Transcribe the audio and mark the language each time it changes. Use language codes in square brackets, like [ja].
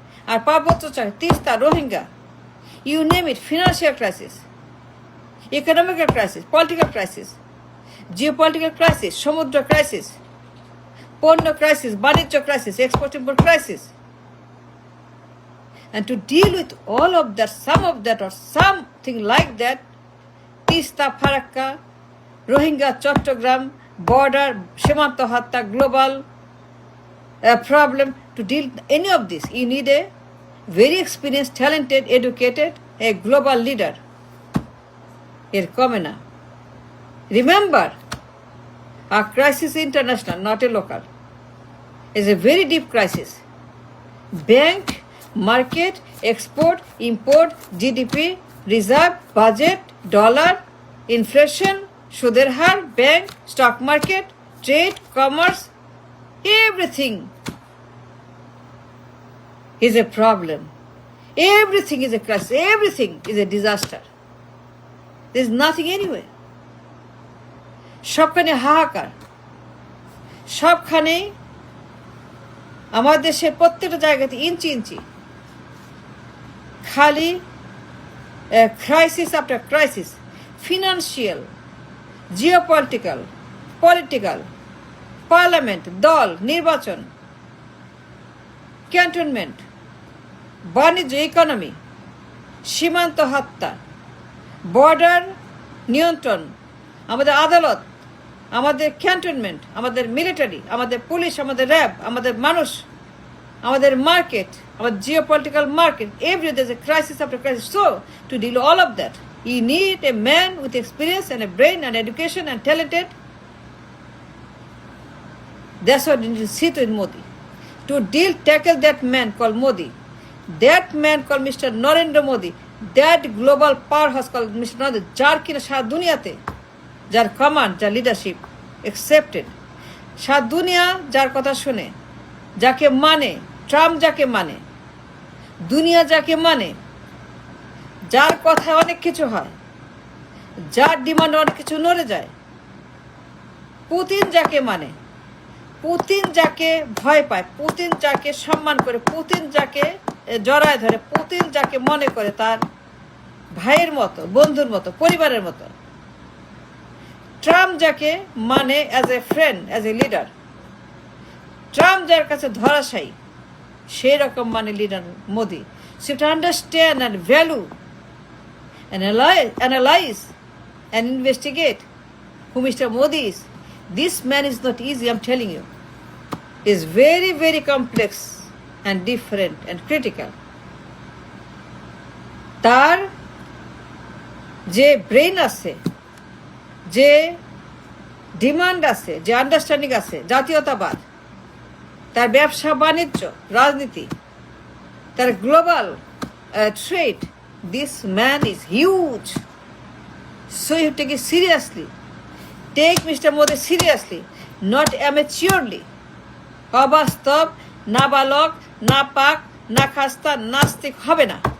[bn] আর পার্বত্য Teesta, Rohingya, [en] You name it. Financial crisis, economical crisis, political crisis, geopolitical crisis, সমুদ্র crisis, পণ্য crisis, বাণিজ্য crisis, export import crisis. And to deal with all of that, some of that or something like that, Teesta, Farakka, Rohingya, Chattogram, border, সীমান্ত হত্যা, global problem, to deal any of this, you need a very experienced, talented, educated, a global leader. [bn] এর কমে না। [en] Remember, our crisis is international, not a local. It's a very deep crisis. Bank, market, export, import, GDP, reserve, budget, dollar, inflation, [bn] সুদের হার, [en] Bank, stock market, trade, commerce, everything is a problem. Everything is a crisis. Everything is a disaster. There is nothing anywhere. [bn] সবখানে হাহাকার, সবখানেই আমাদের দেশের প্রত্যেকটা জায়গাতে ইঞ্চি ইঞ্চি খালি [en] Crisis after crisis. [bn] Financial, geopolitical, political, parliament, দল, নির্বাচন, ক্যান্টনমেন্ট, বাণিজ্য, ইকোনমি, সীমান্ত হত্যা, বর্ডার নিয়ন্ত্রণ, আমাদের আদালত, আমাদের ক্যান্টনমেন্ট, আমাদের মিলিটারি, আমাদের পুলিশ, আমাদের র্যাব, আমাদের মানুষ, আমাদের মার্কেট, আমাদের geopolitical market, [en] Every there's a crisis after crisis. So to deal all of that, you need a man with experience and a brain and education and talented. That's what you need to sit with Modi. To tackle that man called Modi, that man called Mr. Narendra Modi, that global power house call mister Narendra, [bn] যার কিনা সারা দুনিয়াতে, যার command, যার leadership accepted, সারা দুনিয়া যার কথা শুনে, যাকে মানে, ট্রাম্প যাকে মানে, দুনিয়া যাকে মানে, যার কথায় অনেক কিছু হয়, যার ডিমান্ড অনেক কিছু নড়ে যায়, পুতিন যাকে মানে, পুতিন যাকে ভয় পায়, পুতিন যাকে সম্মান করে, পুতিন যাকে জড়ায় ধরে, পুতিন যাকে মনে করে তার ভাইয়ের মতো, বন্ধুর মতো, পরিবারের মতো, ট্রাম্প যাকে মানে [en] as a friend, as a leader, [bn] Trump যার কাছে ধরাশায়ী, সেই রকম মানে leader Modi. [en] So to understand and value analyze and investigate who Mr. Modi is. This man is not easy, I'm telling you. Is very, very complex and different and critical. [bn] তার যে brain আছে, যে demand আছে, যে understanding আছে, জাতীয়তাবাদ, তার ব্যবসা বাণিজ্য, রাজনীতি, তার global trade, [en] this man is huge. So you take it seriously. Take Mr. Modi seriously, not amateurly. [bn] অবাস্তব, নাবালক, নাপাক, নাখাস্তা, নাস্তিক হবে না।